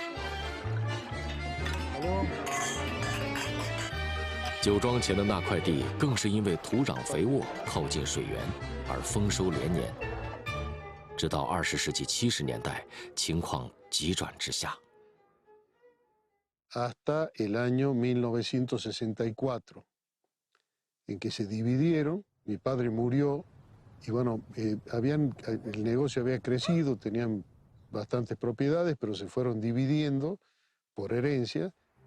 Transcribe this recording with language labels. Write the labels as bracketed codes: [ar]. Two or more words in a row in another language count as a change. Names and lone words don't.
[zh] 酒庄前的那块地更是因为土壤肥沃、靠近水源而丰收连年。直到20世纪70年代，情况急转直下。 [es] Hasta el año 1964, en que se dividieron, mi padre murió y bueno, el negocio había crecido, tenían bastantes propiedades, pero se fueron dividiendo por herencia.